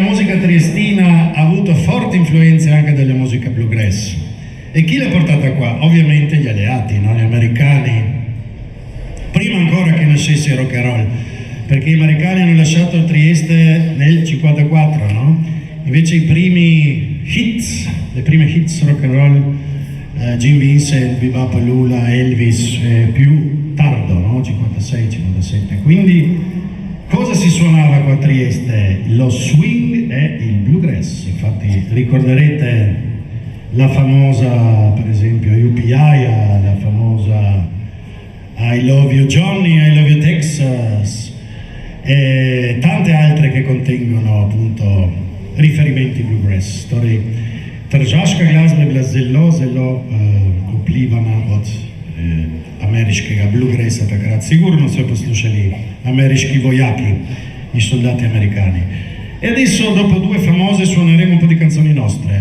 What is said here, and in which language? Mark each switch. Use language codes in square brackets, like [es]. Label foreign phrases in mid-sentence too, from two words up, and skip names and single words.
[it] musica triestina ha avuto forti influenze anche dalla musica bluegrass. E chi l'ha portata qua? Ovviamente gli alleati, no? Gli americani, prima ancora che nascesse il [en] rock and roll, [it] perché gli americani hanno lasciato Trieste nel 54, no? Invece i primi hits, le prime hits [en] rock and roll, [it] Jim Vincent, Bebop Lula, Elvis, più tardo, no? 56, 57. Quindi cosa si suonava qua a Trieste? Lo swing e il bluegrass. Infatti ricorderete la famosa, per esempio, UPI, la famosa I Love You Johnny, I Love You Texas e tante altre che contengono appunto riferimenti bluegrass. [sl] Trzaska glazbe bila zelo vplivana od ameriškega bluegrassa takrat. Sigurno so poslušali ameriški vojaki i [it] soldati americani. E adesso, dopo due famose, suoneremo un po' di canzoni nostre.